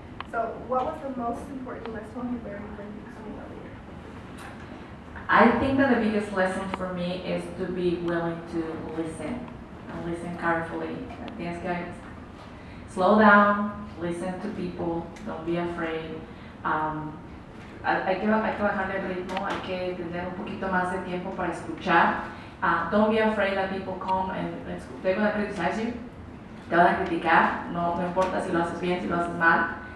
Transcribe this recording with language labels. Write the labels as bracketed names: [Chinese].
[English] So, what was the most important lesson you learned when becoming a leader? I think that the biggest lesson for me is to be willing to listen and listen carefully. [Spanish] Tienes que [English] slow down, listen to people, don't be afraid. [Spanish] Hay que bajarle el ritmo, hay que tener un poquito más de tiempo para escuchar. [English] Don't be afraid that people come and they're going to criticize you. [Spanish] Te van a criticar, no importa si lo haces bien, si lo haces mal.